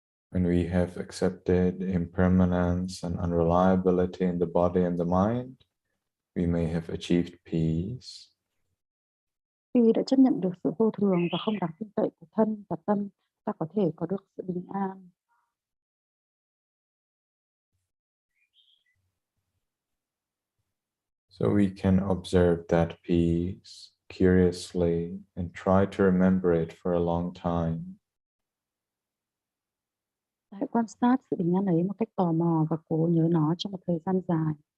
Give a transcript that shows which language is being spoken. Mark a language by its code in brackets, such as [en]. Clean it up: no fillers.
[en] When we have accepted impermanence and unreliability in the body and the mind, we may have achieved peace. [vi] Khi đã chấp nhận được sự vô thường và không đáng tin cậy của thân và tâm, ta có thể có được sự bình an. [en] So we can observe that peace curiously and try to remember it for a long time. [vi] Hãy quan sát sự bình an ấy một cách tò mò và cố nhớ nó trong một thời gian dài.